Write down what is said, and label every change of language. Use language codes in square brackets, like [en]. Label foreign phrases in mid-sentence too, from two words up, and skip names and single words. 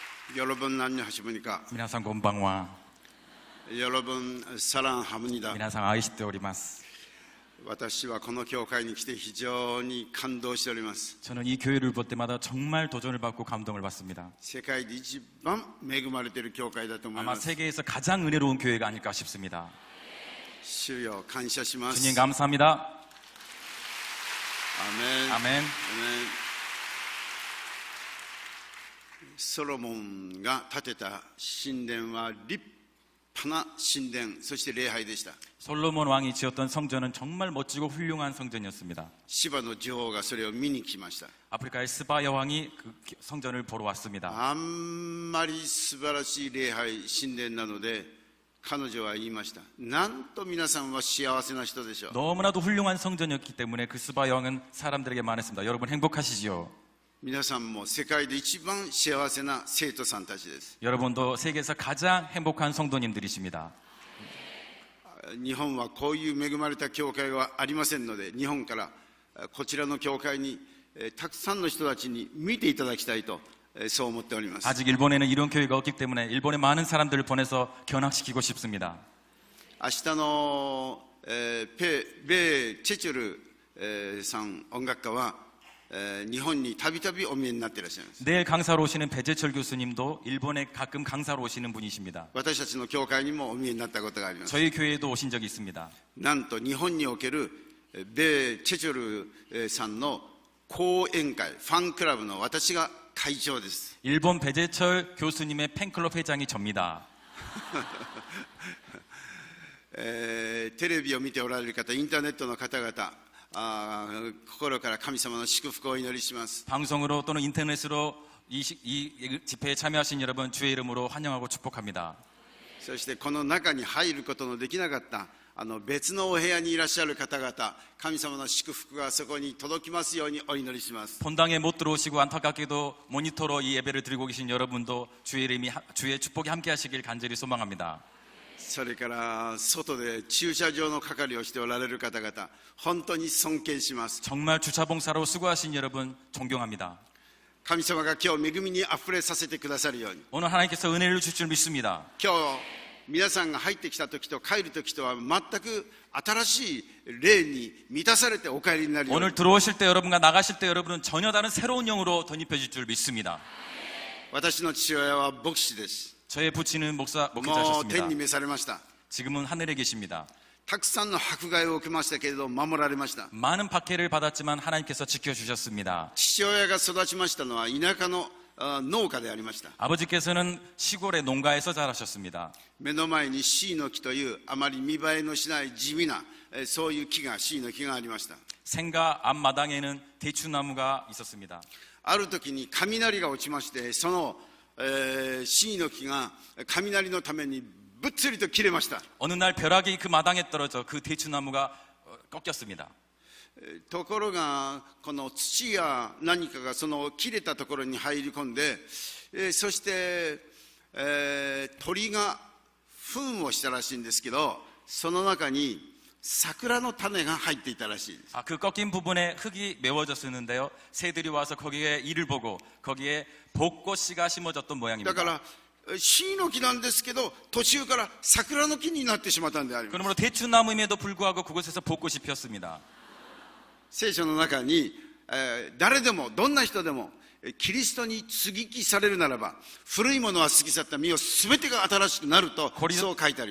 [ko] 여러분 안녕하십니까? [ja] 皆さんこんばんは。 [ko] 여러분 사랑합니다. [ja] 皆さん愛しております。私はこの教会に来て非常に感動しております。 [ko] 저는 이 교회를 볼 때마다 정말 도전을 받고 감동을 받습니다. [ja] 世界で一番恵まれている教会だと思い [ko] 아마 [ja] ます。 [ko] 세계에서 가장 은혜로운 교회가 아닐까 싶습니다. [ja] 主よ感謝します。 [ko] 주님 감사합니다. [ja] アメン。 [ko] 아멘. [ja] アメン。ソロモンが建てた神殿は立派な神殿、そして礼拝でした。 [ko] 솔로몬 왕이 지었던 성전은 정말 멋지고 훌륭한 성전이었습니다. [ja] シバの女王がそれを見に来ました。 [ko] 아프리카의 스바 여왕이 그 성전을 보러 왔습니다. [ja] あんまり素晴らしい礼拝神殿なので彼女は言いました。なんと皆さんは幸せな人でしょう。 [ko] 너무나도 훌륭한 성전이었기 때문에 그 스바 여왕은 사람들에게 말했습니다. 여러분 행복하시지요? [ja] 皆さんも世界で一番幸せな生徒さんたちです。 [ko] 여러분도 세계에서 가장 행복한 성도님들이십니다. [ja] 日本はこういう恵まれた教会はありませんので、日本からこちらの教会にたくさんの人たちに見ていただきたいとそう思っております。 [ko] 아직 일본에는 이런 교회가 없기 때문에 일본의 많은 사람들을 보내서 견학시키고 싶습니다. [ja] 明日の米チェチョルさん音楽家は日本にたびたびお見えになっていらっしゃいます。 [ko] 내일 강사로 오시는 배재철 교수님도 일본에 가끔 강사로 오시는 분이십니다. [ja] 私たちの教会にもお見えになったことがあります。 [ko] 저희 교회에도 오신 적이 있습니다. [ja] なんと日本における米チェチョルさんの講演会ファンクラブの私が会長です。 [ko] 일본 배재철 교수님의 팬클럽 회장이 접니다. [ja] テレビを見ておられる方、インターネットの方々、心から神様の祝福をお祈りします。 [ko] 방송으로 또는 인터넷으로 이 집회에 참여하신 여러분 주의 이름으로 환영하고 축복합니다. [ja] そしてこの中に入ることのできなかった別のお部屋にいらっしゃる方々、神様の祝福がそこに届きますようにお祈りします。 [ko] 본당에 못 들어오시고 안타깝게도 모니터로 이 예배를 드리고 계신 여러분도 주의 축복이 함께 하시길 간절히 소망합니다. [ja] それから外で駐車場の係をしておられる方々、本当に尊敬します。 [ko] 정말 주차봉사로 수고하신 여러분 존경합니다. [ja] 神様が今日恵みにあふれさせてくださるように、 [ko] 오늘 하나님께서 은혜를 주실 줄 믿습니다. [ja] 今日皆さんが入ってきた時と帰る時とは全く新しい霊に満たされてお帰りになるように、 [ko] 오늘 들어오실 때 여러분과 나가실 때 여러분은 전혀 다른 새로운 영으로 덧입혀질 줄 믿습니다. [ja] 私の父親は牧師です。 [ko] 저의 부친은 [ja] もう [ko] 목회자셨습니다. [ja] 天に召されました。 [ko] 지금은 하늘에 계십니다. [ja] たくさんの迫害を受けましたけれど守られました。 [ko] 많은 박해를 받았지만 하나님께서 지켜주셨습니다. [ja] 父親が育ちましたのは田舎の農家でありました。 [ko] 아버지께서는 시골의 농가에서 자라셨습니다. [ja] 目の前にシイの木というあまり見栄えのしない地味なそういう木がシイの木がありました。 [ko] 생가 앞마당에는 대추나무가 있었습니다. [ja] ある時に雷が落ちまして、そのシイの木が雷のためにぶっつりと切れました。 [ko] 어느 날 벼락이 그 마당에 떨어져 그 대추나무가 꺾였습니다. [ja] ところがこの土や何かがその切れたところに入り込んで、そして、鳥が糞をしたらしいんですけど、その中に桜の種が入っていたらしいです。 [ko] 그 꺾인 부분에 흙이 메워졌었는데요. 새들이 와서 거기에 이를 보고 거기에 벚꽃씨가 심어졌던 [ja] だ [ko] 모양입니다. [ja] からシイの木なんですけど途中から桜の木になってしまったんであります。 [ko] 그러므로 대추나무임에도 불구하고 그곳에서 벚꽃이 피었습니다. [ja] 聖書の中に、誰でもどんな人でもキリストに接ぎ木されるならば古いものは過ぎ去った身を全てが新しくなるとそう書いてあります。